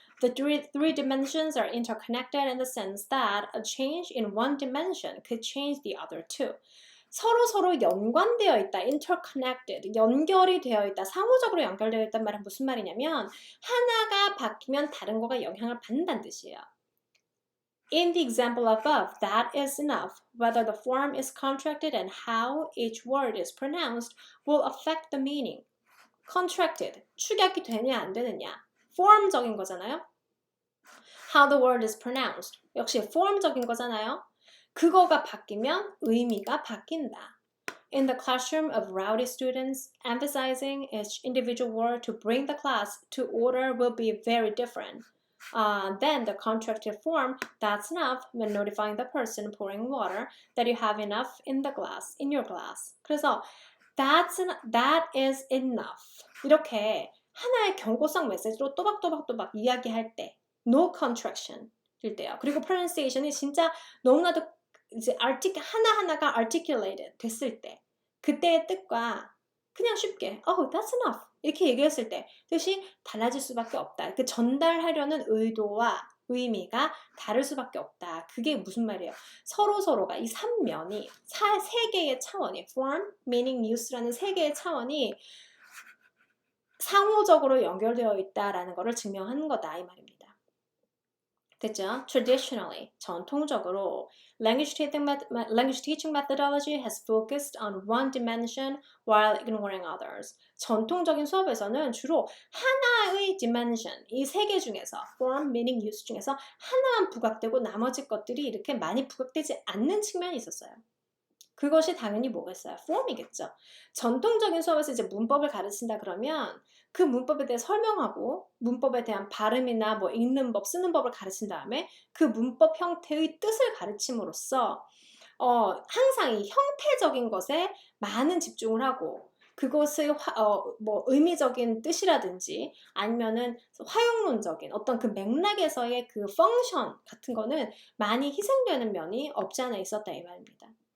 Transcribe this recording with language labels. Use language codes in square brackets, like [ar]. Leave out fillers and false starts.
[en] The three dimensions are interconnected in the sense that a change in one dimension could change the other two. [ko] 서로 연관되어 있다, interconnected, 연결이 되어 있다, 상호적으로 연결되어 있단 말은 무슨 말이냐면 하나가 바뀌면 다른 거가 영향을 받는다는 뜻이에요. [en] In the example above, that is enough. Whether the form is contracted and how each word is pronounced will affect the meaning. [ko] Contracted, 축약이 되냐 안 되느냐. form적인 거잖아요. [en] How the word is pronounced, [ko] 역시 form적인 거잖아요. 그거가 바뀌면 의미가 바뀐다. [en] In the classroom of rowdy students, emphasizing each individual word to bring the class to order will be very different. Then the contracted form, that's enough, when notifying the person pouring water that you have enough in your glass. [ko] 그래서 [en] that is enough. [ko] 이렇게 하나의 경고성 메시지로 또박또박 이야기할 때 no contraction 일 때요. 그리고 pronunciation이 진짜 너무나도 이제 하나하나가 articulated 됐을 때 그때의 뜻과 그냥 쉽게 [en] oh that's enough [ko] 이렇게 얘기했을 때 뜻이 달라질 수밖에 없다. 그 전달하려는 의도와 의미가 다를 수밖에 없다. 그게 무슨 말이에요? 서로가 이 3면이 세 개의 차원이 form, meaning, use라는 세 개의 차원이 상호적으로 연결되어 있다라는 것을 증명하는 거다 이 말입니다. 됐죠? [en] Traditionally, [ko] 전통적으로 [en] language teaching methodology has focused on one dimension while ignoring others. [ko] 전통적인 수업에서는 주로 하나의 dimension, 이 세 개 중에서 form, meaning, use 중에서 하나만 부각되고 나머지 것들이 이렇게 많이 부각되지 않는 측면이 있었어요. 그것이 당연히 뭐겠어요? form이겠죠. 전통적인 수업에서 이제 문법을 가르친다 그러면 그 문법에 대해 설명하고 문법에 대한 발음이나 뭐 읽는 법, 쓰는 법을 가르친 다음에 그 문법 형태의 뜻을 가르침으로써 항상 이 형태적인 것에 많은 집중을 하고 그것의 뭐 의미적인 뜻이라든지 아니면은 화용론적인 어떤 그 맥락에서의 그 펑션 같은 거는 많이 희생되는 면이 없지 않아 있었다 이 말입니다.